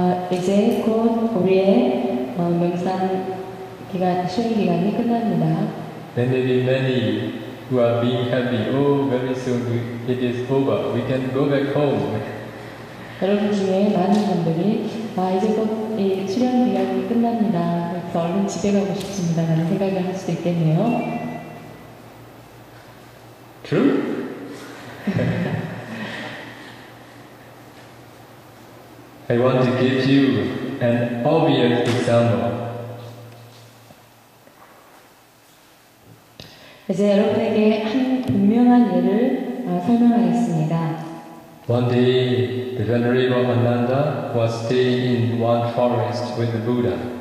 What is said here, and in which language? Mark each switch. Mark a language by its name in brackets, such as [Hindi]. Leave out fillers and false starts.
[Korean] 이제 곧 우리의 명상 기간, 수행 기간이 끝납니다. [English] There may be many who are being happy. Oh, very soon it is over. We can go back home. [Korean] 여러분 중에 많은 분들이 이제 곧 이 수련 기간이 끝납니다. 그래서 얼른 집에 가고 싶습니다. 라는 생각을 할 수도 있겠네요. [English] True? I want to give you an obvious example. [Korean] 이제 여러분에게 한 분명한 예를 설명하겠습니다. [English] One day, the Venerable Ananda was staying in one forest with the Buddha.